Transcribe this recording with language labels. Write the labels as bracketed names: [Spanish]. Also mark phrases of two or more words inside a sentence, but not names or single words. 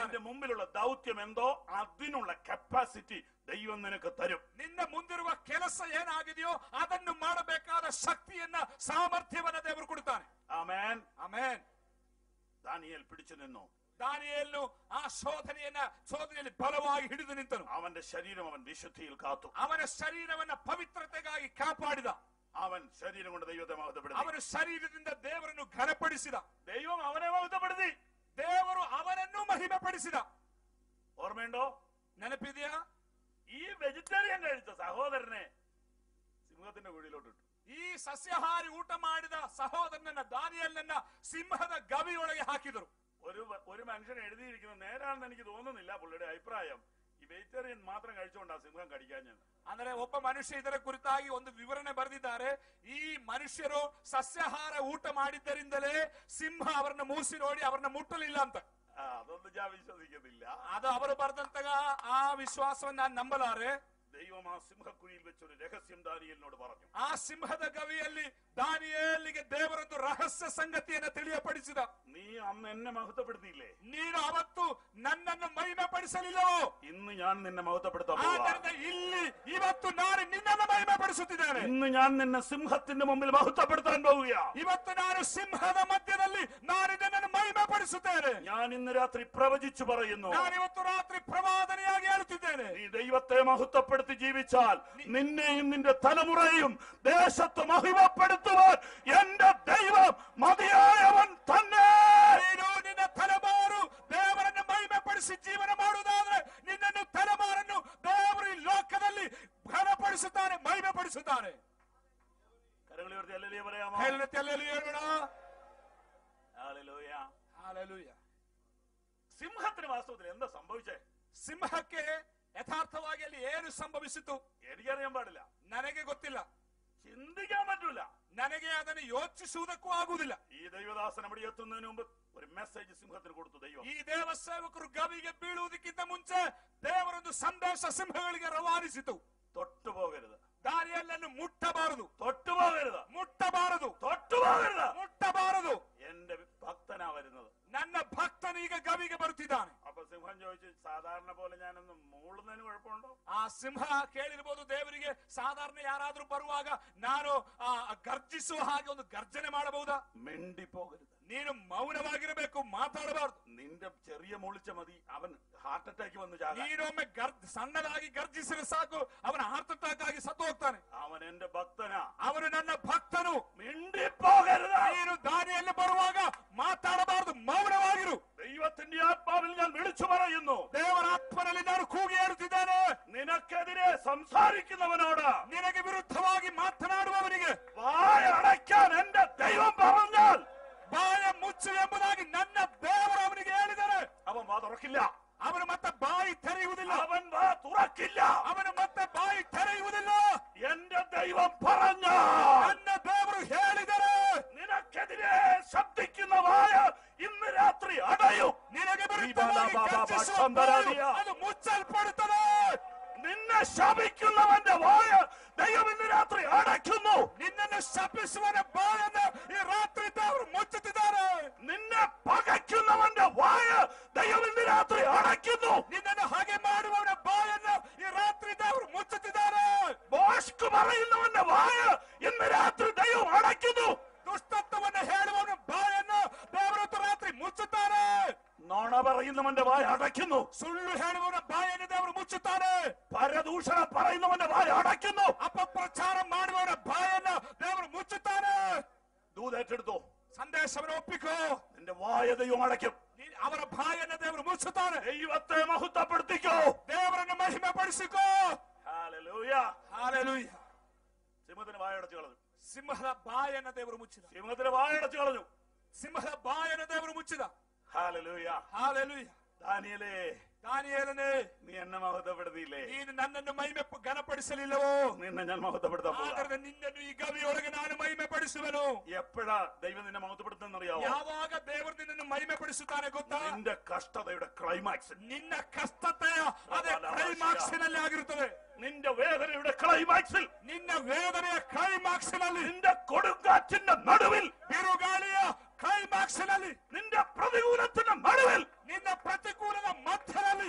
[Malayalam] നിന്റെ മുമ്പിലുള്ള ദൗത്യം എന്തോ അതിനുള്ള ಕೆಪಾಸಿಟಿ ದೈವಂ ನಿನಗೆ ತരും. [Kannada] ನಿನ್ನ ಮುಂದಿರುವ ಕೆಲಸ ಏನಾಗಿದೆಯೋ ಅದನ್ನು ಮಾಡಬೇಕಾದ ಶಕ್ತಿಯನ್ನ ಸಾಮರ್ಥ್ಯವನ್ನ ದೇವರು ಕೊಡುತ್ತಾನೆ. ಆಮೆನ್, ಆಮೆನ್. [Malayalam] ദാനിയേൽ പിടിച്ചു നിന്നു. [Kannada] ದಾನಿಯೇಲನು ಆ ಶೋಧನೆಯಲ್ಲಿ ಬಲವಾಗಿ ಹಿಡಿದು ನಿಂತನು. [Malayalam] അവന്റെ ശരീരം അവൻ വിശുദ്ധിയിൽ കാത്തു. [Kannada] ಅವನ ಶರೀರವನ್ನ ಪವಿತ್ರತೆಗಾಗಿ ಕಾಪಾಡಿದ. [Malayalam] അവൻ ശരീരം കൊണ്ട് ദൈവത്തെ മഹത്വപ്പെടുത്തി. [Kannada] ಅವನು ಶರೀರದಿಂದ ದೇವರನ್ನು ಘನಪಡಿಸಿದ. [Malayalam] ദൈവം അവനെ മഹത്വപ്പെടുത്തി. [Kannada] ದೇವರು ಅವನನ್ನು ಮಹಿಮೆಪಡಿಸಿದ. [Malayalam] ഓർമ്മയുണ്ടോ? [Kannada] ನೆನಪಿದೆಯಾ? [Malayalam] ഈ വെജിറ്റേറിയൻ കഴിച്ച സഹോദരനെ സിംഹത്തിന്റെ കുഴിയിലോട്ട് ഇട്ടു. [Kannada] ಈ ಸಸ್ಯಾಹಾರಿ ಊಟ ಮಾಡಿದ ಸಹೋದರನನ್ನ ದಾನಿಯೇಲನನ್ನ ಸಿಂಹದ ಗವಿಯೊಳಗೆ ಹಾಕಿದರು. [Malayalam] ഒരു മനുഷ്യൻ എഴുതിയിരിക്കുന്ന നേരാണെന്ന് എനിക്ക് തോന്നുന്നില്ല. പുള്ളിയുടെ അഭിപ്രായം ഈ വെജിറ്റേറിയൻ മാത്രം കഴിച്ചുകൊണ്ടാ സിംഹം കടിക്കാഞ്ഞത്. [Kannada] ಅಂದ್ರೆ ಒಬ್ಬ ಮನುಷ್ಯ ಇದರ ಕುರಿತಾಗಿ ಒಂದು ವಿವರಣೆ ಬರೆದಿದ್ದಾರೆ. ಈ ಮನುಷ್ಯರು ಸಸ್ಯಾಹಾರ ಊಟ ಮಾಡಿದ್ದರಿಂದಲೇ ಸಿಂಹ ಅವರನ್ನ ಮೂಸಿ ನೋಡಿ ಅವರನ್ನ ಮುಟ್ಟಲಿಲ್ಲ ಅಂತ. [Malayalam] അതൊന്നും ഞാൻ വിശ്വസിക്കുന്നില്ല. [Kannada] ಅದು ಅವರು ಬರೆದಂತಹ ಆ ವಿಶ್ವಾಸವನ್ನು ನಾನು ನಂಬಲಾರೆ. [Malayalam] ദൈവം ആ സിംഹക്കുഴിയിൽ വെച്ചൊരു രഹസ്യം ദാനിയേലിനോട് പറഞ്ഞു. [Kannada] ಆ ಸಿಂಹದ ಗವಿಯಲ್ಲಿ ದಾನಿಯೇಲನಿಗೆ ದೇವರೊಂದು ರಹಸ್ಯ ಸಂಗತಿಯನ್ನು ತಿಳಿಯಪಡಿಸಿದ. [Malayalam] നീ അന്ന് എന്നെ മഹത്വപ്പെടുത്തിയില്ലേ? [Kannada] ನೀನು ಅವತ್ತು ನನ್ನನ್ನು ಮಹಿಮೆ ಪಡಿಸಲಿಲ್ಲವೋ? [Malayalam] ഇന്ന് ഞാൻ നിന്നെ മഹത്വപ്പെടുത്താൻ [Kannada] ಆದ್ದರಿಂದ ಇಲ್ಲಿ ಇವತ್ತು ನಾನು ನಿನ್ನನ್ನು ಮಹಿಮೆ ಪಡಿಸುತ್ತಿದ್ದೇನೆ. [Malayalam] ഇന്ന് ഞാൻ നിന്നെ സിംഹത്തിന്റെ മുമ്പിൽ മഹത്വപ്പെടുത്താൻ പോവുകയാണ്. [Kannada] ಇವತ್ತು ನಾನು ಸಿಂಹದ ಮಧ್ಯದಲ್ಲಿ ನಾನು ನಿನ್ನನ್ನು ಮಹಿಮೆ ಪಡಿಸುತ್ತೇನೆ. [Malayalam] ഞാൻ ഇന്ന് രാത്രി പ്രവചിച്ചു പറയുന്നു, [Kannada] ನಾನು ಇವತ್ತು ರಾತ್ರಿ ಪ್ರವಾದನೆಯಾಗಿ ಹೇಳುತ್ತಿದ್ದೇನೆ. [Malayalam] നീ ദൈവത്തെ മഹത്വപ്പെടുത്തി ജീവിച്ചാൽ നിന്നെയും നിന്റെ തലമുറയും ദേശത്ത് മഹിമപ്പെടുത്തുവാൻ എന്റെ ദൈവം മതിയായവൻ തന്നെ. [Kannada] ನೀನು ನಿನ್ನ ತಲೆಮಾರು ದೇವರನ್ನು ಮಹಿಮೆ ಪಡಿಸಿ ಜೀವನ ಮಾಡುವುದಾದ್ರೆ ನಿನ್ನನ್ನು ತಲೆಮಾರನ್ನು ದೇವರು ಈ ಲೋಕದಲ್ಲಿ ಘನಪಡಿಸುತ್ತಾನೆ, ಮಹಿಮೆ ಪಡಿಸುತ್ತಾನೆ. [Malayalam] കരങ്ങളെ ഉയർത്തി ഹല്ലേലൂയ പറയാമോ? ഹല്ലേലൂയ. ഹല്ലേലൂയ. സിംഹത്തിന് വാസ്തവത്തിൽ എന്താ സംഭവിച്ചേ? [Kannada] ಸಿಂಹಕ್ಕೆ ಯಥಾರ್ಥವಾಗಿ ಅಲ್ಲಿ ಏನು ಸಂಭವಿಸಿತು [Malayalam] എനിക്കറിയാൻ പാടില്ല, [Kannada] ನನಗೆ ಗೊತ್ತಿಲ್ಲ, [Malayalam] ചിന്തിക്കാൻ പറ്റൂല, [Kannada] ನನಗೆ ಅದನ್ನು ಯೋಚಿಸುವುದಕ್ಕೂ ಆಗುವುದಿಲ್ಲ. [Malayalam] ഈ ദൈവദാസൻ അവിടെ എത്തുന്നതിന് മുമ്പ് ഒരു മെസ്സേജ് സിംഹത്തിന് കൊടുത്തു ദൈവം. [Kannada] ಈ ದೇವ ಸೇವಕರು ಗವಿಗೆ ಬೀಳುವುದಕ್ಕಿಂತ ಮುಂಚೆ ದೇವರೊಂದು ಸಂದೇಶ ಸಿಂಹಗಳಿಗೆ ರವಾನಿಸಿತು. [Malayalam] തൊട്ടുപോകരുത്, [Kannada] ದಾರಿಯಲ್ಲನ್ನು ಮುಟ್ಟಬಾರದು, [Malayalam] തൊട്ടുപോകരുത്, [Kannada] ಮುಟ್ಟಬಾರದು, [Malayalam] തൊട്ടുപോകരുത്. [Kannada] ಮುಟ್ಟಬಾರದು. [Malayalam] എന്റെ ഭക്തനാ വരുന്നത്. [Kannada] ನನ್ನ ಭಕ್ತನು ಈಗ ಗವಿಗೆ ಬರುತ್ತಿದ್ದಾನೆ. [Malayalam] അപ്പൊ സിംഹം ചോദിച്ചു, സാധാരണ പോലെ ഞാനൊന്ന് മൂളുന്നതിന് കുഴപ്പമുണ്ടോ? [Kannada] ಆ ಸಿಂಹ ಕೇಳಿರ್ಬೋದು ದೇವರಿಗೆ, ಸಾಧಾರಣ ಯಾರಾದ್ರೂ ಬರುವಾಗ ನಾನು ಗರ್ಜಿಸುವ ಹಾಗೆ ಒಂದು ಗರ್ಜನೆ ಮಾಡಬಹುದಾ? [Malayalam] മിണ്ടി പോകരുത്, [Kannada] ನೀನು ಮೌನವಾಗಿರಬೇಕು, ಮಾತಾಡಬಾರದು. [Malayalam] നിന്റെ ചെറിയ മൂളിച്ച മതി അവൻ [English] heart attack [Malayalam] വന്ന് ചാകാൻ. [Kannada] ನೀನೊಮ್ಮೆ ಸಣ್ಣದಾಗಿ ಗರ್ಜಿಸಿದ್ರೆ ಸಾಕು, ಅವನ [English] heart attack [Kannada] ಆಗಿ ಸತ್ತು ಹೋಗ್ತಾನೆ. [Malayalam] അവൻ എന്റെ ಭಕ್ತനാ, [Kannada] ಅವನು ನನ್ನ ಭಕ್ತನು. [Malayalam] മിണ്ടി പോകരുത്. [Kannada] ನೀನು ದಾರಿಯಲ್ಲಿ ಬರುವಾಗ ಮಾತಾಡಬಾರದು, ಮೌನವಾಗಿರು. [Malayalam] ദൈവത്തിന്റെ ആത്മാവിൽ ഞാൻ വിളിച്ചു പറയുന്നു, [Kannada] ದೇವರ ಆತ್ಮನಲ್ಲಿ ನಾನು ಕೂಗಿ ಹೇಳುತ್ತಿದ್ದೇನೆ, [Malayalam] നിനക്കെതിരെ സംസാരിക്കുന്നവനോട്, [Kannada] ನಿನಗೆ ವಿರುದ್ಧವಾಗಿ ಮಾತನಾಡುವವನಿಗೆ [Malayalam] വായ അടയ്ക്കാൻ എന്റെ ദൈവം പറഞ്ഞാൽ [Kannada] ಬಾಯ ಮುಚ್ಚು ಎಂಬುದಾಗಿ ನನ್ನ ದೇವರು ಅವನಿಗೆ ಹೇಳಿದರೆ [Malayalam] അവൻ വാ തുറക്കില്ല. [Kannada] ಅವನು ಮತ್ತೆ ಬಾಯಿ ತೆರೆಯುವುದಿಲ್ಲ. [Malayalam] അവൻ വാ തുറക്കില്ല. [Kannada] ಅವನು ಮತ್ತೆ ಬಾಯಿ ತೆರೆಯುವುದಿಲ್ಲ. [Malayalam] എന്റെ ദൈവം പറഞ്ഞ, [Kannada] ನನ್ನ ದೇವರು ಹೇಳಿದರೆ [Malayalam] നിനക്കെതിരെ ശബ്ദിക്കുന്ന വായ ഇന്ന് രാത്രി അടയും. [Kannada] ನಿನಗೆ ವಿರುದ್ಧವಾಗಿ ಗರ್ಜಿಸುವ ಬಾಯಿ ಅದು ಮುಚ್ಚಲ್ಪಡುತ್ತದೆ. [Malayalam] നിന്നെ ശപിക്കുന്നവന്റെ വായ ദൈവം ഇന്ന് രാത്രി അടയ്ക്കുന്നു. [Kannada] ನಿನ್ನನ್ನು ಶಪಿಸುವನ ಬಾಯನ್ನು ಈ ರಾತ್ರಿ ದೇವರು ಮುಚ್ಚುತ್ತಿದ್ದಾರೆ. [Malayalam] നിന്നെ പകയ്ക്കുന്നവന്റെ വായ ദൈവം ഇന്ന് രാത്രി അടയ്ക്കുന്നു. [Kannada] ನಿನ್ನನ್ನು ಹಾಗೆ ಮಾಡುವವನ ಬಾಯನ್ನು ಈ ರಾತ್ರಿ ದೇವರು ಮುಚ್ಚುತ್ತಿದ್ದಾರೆ. [Malayalam] മോഷ്ക് പറയുന്നവന്റെ വായ ഇന്ന് രാത്രി ദൈവം അടയ്ക്കുന്നു. [Kannada] ದುಷ್ಟತ್ವವನ್ನು ಹೇಳುವವನ ಬಾಯನ್ನು ದೇವರು ರಾತ್ರಿ ಮುಚ್ಚುತ್ತಾರೆ. [Malayalam] നോണ പറയുന്നവന്റെ വായ അടയ്ക്കുന്നു. [Kannada] ಸುಳ್ಳು ಹೇಳುವವನ ಬಾಯನ್ನು ದೇವರು ಮುಚ್ಚುತ್ತಾರೆ. [Malayalam] പരദൂഷണ പറയുന്നവന്റെ വായ അടയ്ക്കുന്നു. [Kannada] ಅಪಪ್ರಚಾರ ಮಾಡುವವನ ಬಾಯನ್ನು ದೇವರು ಮುಚ್ಚುತ್ತಾರೆ. [Malayalam] ദൂതേറ്റെടുത്തോ, [Kannada] ಸಂದೇಶವನ್ನು ಒಪ್ಪಿಕೋ, [Malayalam] നിന്റെ വായ ദൈവം അടയ്ക്കും. [Kannada] ಅವರ ಬಾಯನ್ನು ದೇವರು ಮುಚ್ಚುತ್ತಾರೆ. [Malayalam] ദൈവത്തെ മഹത്വപ്പെടുത്തിക്കോ, [Kannada] ದೇವರನ್ನು ಮಹಿಮೆ ಪಡಿಸಿಕೋ. [Malayalam] ഹല്ലേലൂയ. [Kannada] ಹಲ್ಲೆಲೂಯಾ. [Malayalam] സിംഹത്തിന് വായ അടച്ചു കളഞ്ഞു. [Kannada] ಸಿಂಹದ ಬಾಯನ್ನು ದೇವರು ಮುಚ್ಚಿದ. [Malayalam] സിംഹത്തിന് വായ അടച്ചു കളഞ്ഞു. [Kannada] ಸಿಂಹದ ಬಾಯನ್ನು ದೇವರು ಮುಚ್ಚಿದ. [Malayalam] ഹല്ലേലൂയ. [Kannada] ಹಲ್ಲೆಲೂಯಾ. [Malayalam] ദാനിയേലേ, [Kannada] ದಾನಿಯೇಲನೇ, [Malayalam] നീ എന്നെ മഹത്വപ്പെടുത്തിയില്ലേ? [Kannada] ನೀನು ನನ್ನನ್ನು ಮಹಿಮೆ ಘನಪಡಿಸಲಿಲ್ಲವೋ? [Malayalam] നിന്നെ ഞാൻ മഹത്വപ്പെടുത്താൻ പോകുന്നു. [Kannada] ಆದರೆ ನಿನ್ನನ್ನು ಈ ಗವಿಯೊಳಗೆ ನಾನು ಮಹಿಮೆ ಪಡಿಸುವೆನು. [Malayalam] എപ്പോഴാ ദൈവം നിന്നെ മഹത്വപ്പെടുത്തുന്നറിയാവോ? [Kannada] ಯಾವಾಗ ದೇವರು ನಿನ್ನನ್ನು ಮಹಿಮೆ ಪಡಿಸುತ್ತಾನೆ ಗೊತ್ತಾ? [Malayalam] നിന്റെ കഷ്ടതയുടെ ക്ലൈമാക്സ്, [Kannada] ನಿನ್ನ ಕಷ್ಟತೆಯ ಅದೇ ಕ್ಲೈಮಾಕ್ಸಿನಲ್ಲಿ ಆಗಿರುತ್ತದೆ. [Malayalam] നിന്റെ വേദനയുടെ ക്ലൈമാക്സിൽ, [Kannada] ನಿನ್ನ ವೇದನೆಯ ಕ್ಲೈಮಾಕ್ಸಿನಲ್ಲಿ, [Malayalam] നിന്റെ കൊടുങ്കാറ്റിന്റെ നടുവിൽ, [Kannada] ಬಿರುಗಾಳಿಯ ಕ್ಲೈಮಾಕ್ಸಿನಲ್ಲಿ, [Malayalam] നിന്റെ പ്രതികൂലത്തിന്റെ നടുവിൽ, [Kannada] ನಿನ್ನ ಪ್ರತಿಕೂಲದ ಮಧ್ಯದಲ್ಲಿ,